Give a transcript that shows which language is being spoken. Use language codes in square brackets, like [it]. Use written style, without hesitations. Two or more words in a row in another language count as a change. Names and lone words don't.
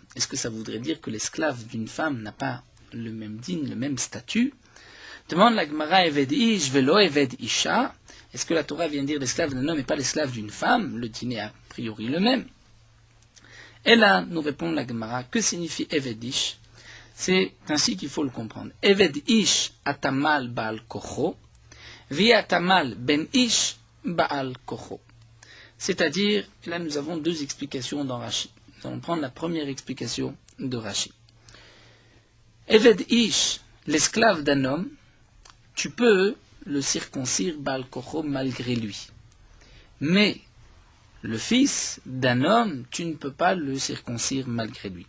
[fr] Est-ce que ça voudrait dire que l'esclave d'une femme n'a pas le même digne, le même statut? Demande la Gemara [he] עבד איש ולא עבד אשה. [fr] Est-ce que la Torah vient dire l'esclave d'un homme et pas l'esclave d'une femme? Le dîner est a priori le même. Et là, nous répond la Gemara, que signifie [he] עבד איש? [fr] C'est ainsi qu'il faut le comprendre. [he] עבד איש אתה מל בעל כורחו ואי אתה מל בן איש בעל כורחו. [fr] C'est-à-dire, là nous avons deux explications dans Rashi. Nous allons prendre la première explication de Rashi. [he] עבד איש, [fr] l'esclave d'un homme, tu peux le circoncire [he] בעל כורחו [fr] malgré lui. Mais le fils d'un homme, tu ne peux pas le circoncire malgré lui.